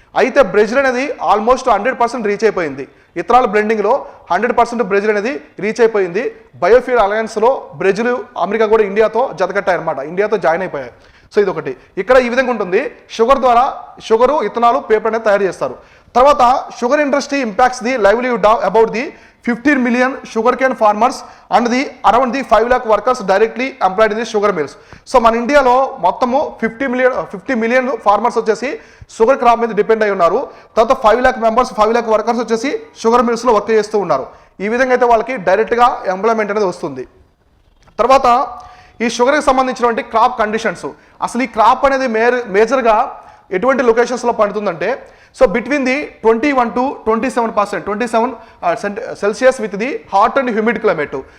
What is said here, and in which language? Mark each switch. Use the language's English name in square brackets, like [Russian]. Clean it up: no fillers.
[Telugu] అయితే బ్రెజిల్ అనేది almost 100% reach అయిపోయింది. ఇథనాల్ బ్లెండింగ్లో 100% బ్రెజిల్ అనేది రీచ్ అయిపోయింది. బయోఫ్యూల్ అలయన్స్లో బ్రెజిల్, అమెరికా కూడా ఇండియాతో జతకట్టాయన్నమాట, ఇండియాతో జాయిన్ అయిపోయాయి. సో ఇది ఒకటి. ఇక్కడ ఈ విధంగా ఉంటుంది. షుగర్ ద్వారా షుగరు, ఇథనాల్, పేపర్ అనేది తయారు చేస్తారు. [English] తర్వాత sugar industry impacts the livelihood about the 15 million sugarcane farmers and around 5 lakh workers directly employed in the sugar mills. [Telugu] So మన ఇండియాలో మొత్తము 50 million ఫార్మర్స్ వచ్చేసి షుగర్ క్రాప్ మీద డిపెండ్ అయి ఉన్నారు. తర్వాత 5 lakh వర్కర్స్ వచ్చేసి షుగర్ మిల్స్లో వర్క్ చేస్తూ ఉన్నారు. ఈ విధంగా అయితే వాళ్ళకి డైరెక్ట్గా ఎంప్లాయ్మెంట్ అనేది వస్తుంది. తర్వాత ఈ షుగర్కి సంబంధించినటువంటి క్రాప్ కండిషన్స్, అసలు ఈ క్రాప్ అనేది మేజర్గా ఎటువంటి లొకేషన్స్లో పండుతుందంటే so [English] Between the 21 to 27 Celsius with the hot and humid climate.